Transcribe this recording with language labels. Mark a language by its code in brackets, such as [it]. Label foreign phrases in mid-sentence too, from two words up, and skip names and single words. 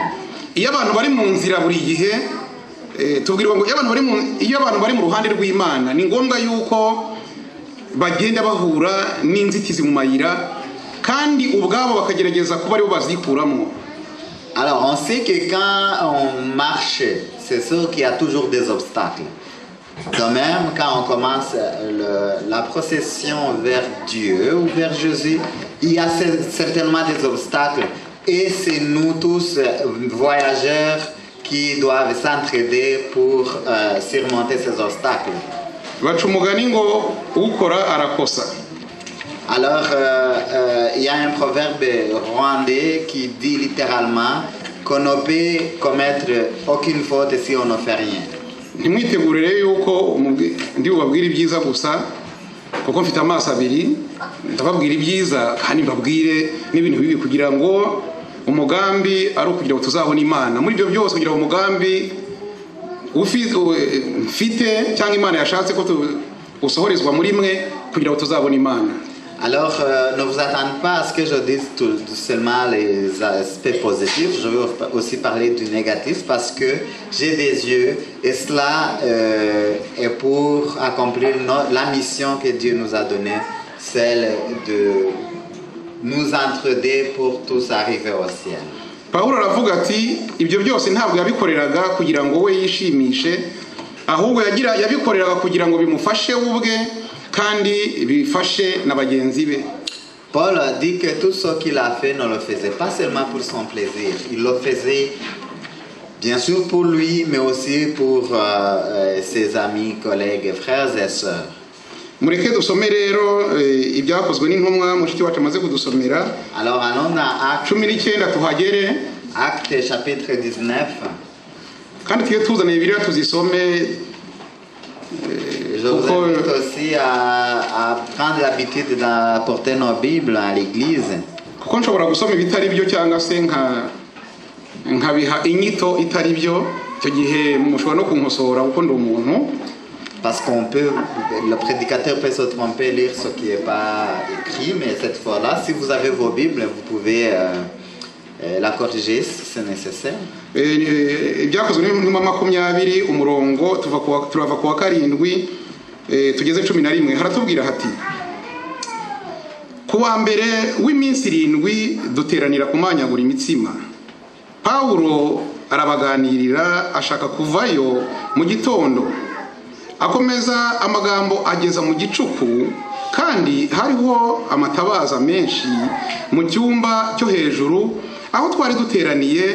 [rw] Iyo abantu bari mu nzira buri gihe tubwirwa ngo iyo abantu bari mu ruhande rw'Imana ni ngombwa yuko bagenda bahura n'inzitizi mu mayira kandi ubwabo bakagerageza kuba aribo bazikuramo. [fr] Alors, on sait que quand on marche, c'est sûr qu'il y a toujours des obstacles. De même, quand on commence la procession vers Dieu ou vers Jésus, il y a certainement des obstacles. Et c'est nous tous, voyageurs, qui doivent s'entraider pour surmonter ces obstacles. Alors, il y a un proverbe rwandais qui dit littéralement qu'on ne peut commettre aucune faute si on ne fait rien. [rw] Ntimwitegurire yuko ndi bubabwira ibyiza gusa kuko mfite amaso abiri, ndababwira ibyiza kandi mbabwire n'ibintu bibi kugira ngo umugambi ari ukugira ngo tuzabone Imana. Muri ibyo byose kugira ngo umugambi ufite cyangwa Imana yashatse ko usohorezwa muri mwe kugira ngo tuzabone Imana. [fr] Alors, ne vous attendez pas à ce que je dise seulement les aspects positifs. Je vais aussi parler du négatif parce que j'ai des yeux et cela est pour accomplir la mission que Dieu nous a donnée, celle de nous entraider pour tous arriver au ciel. [rw] Pawulo aravuga ati ibyo byose ntabwo yabikoreraga kugira ngo we yishimishe, ahubwo yabikoreraga kugira ngo bimufashe ubwe kandi bifashe na bagenzi be. [fr] Paul dit que tout ce qu'il a fait ne le faisait pas seulement pour son plaisir, il le faisait bien sûr pour lui, mais aussi pour ses amis, collègues, frères et sœurs. [rw] Mureke dusome rero ibyakozwe n'intumwa mushiki wacu amaze kudusomera. [fr] Alors allons dans Actes [rw] 19 tuhagere. [fr] Actes chapitre 19. [rw] Kandi tuye tuzana Bibiliya tuzisome. [fr] Je vous invite aussi à prendre l'habitude d'apporter nos Bibles à l'église. [rw] Kuko nshobora gusoma ibitari byo cyangwa se nkabiha inyito itari byo, icyo gihe mushobora no kunkosora kuko ndi umuntu. [fr] Parce le prédicateur peut se tromper, lire ce qui n'est pas écrit, mais cette fois-là, si vous avez vos Bibles, vous pouvez la corriger si c'est nécessaire. [rw] Ibyakozwe n'intumwa 20 umurongo turava kuwa 7 tugeze 11 haratubwira hati kuwa mbere w'iminsi 7 duteranira kumanyagura imitsima. Paulo arabaganirira ashaka kuvayo mu gitondo, akomeza amagambo ageza mu gicuku, kandi hariho amatabaza menshi mu cyumba cyo hejuru aho twari duteraniye.